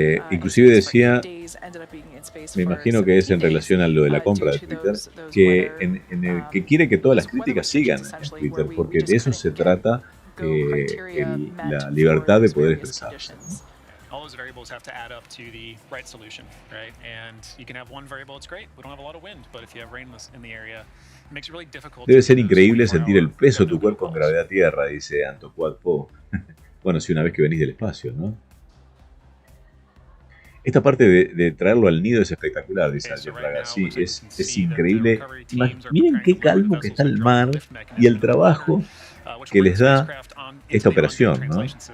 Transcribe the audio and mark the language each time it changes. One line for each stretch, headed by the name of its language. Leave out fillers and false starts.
Spanish: Inclusive decía, me imagino que es en relación a lo de la compra de Twitter, que en el que quiere que todas las críticas sigan en Twitter, porque de eso se trata la libertad de poder expresarse, ¿no?
English: All those variables have to add up to the right solution, right? And you can have one variable, it's great. We don't have a lot of wind, but if you have rain in the area, it makes it really difficult.
Spanish: Debe ser increíble sentir el peso de tu cuerpo en gravedad tierra, dice Antoquad Po. Bueno, si una vez que venís del espacio, ¿no? Esta parte de traerlo al nido es espectacular, dice Alger Braga. Sí, es increíble. Miren qué calmo que está el mar y el trabajo que les da esta operación, ¿no?